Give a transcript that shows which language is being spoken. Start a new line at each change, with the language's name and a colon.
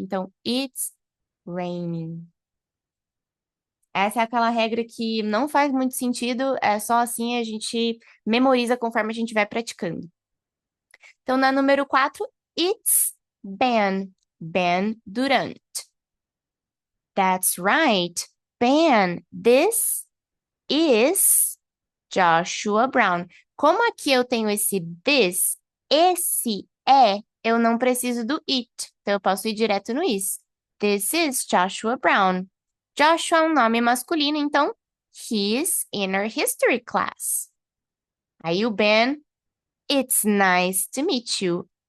Portuguese: Então,
English: it's raining.
Portuguese: Essa é aquela regra que não faz muito sentido, é só assim a gente memoriza conforme a gente vai praticando. Então, na número 4,
English: it's been. Been
Portuguese: durante.
English: That's right. Ben, this is Joshua Brown.
Portuguese: Como aqui eu tenho esse this, esse é, eu não preciso do it. Então, eu posso ir direto no is.
English: This is Joshua Brown.
Portuguese: Joshua é um nome masculino, então,
English: he's in our history class.
Portuguese: Aí o
English: Ben, it's nice to meet you.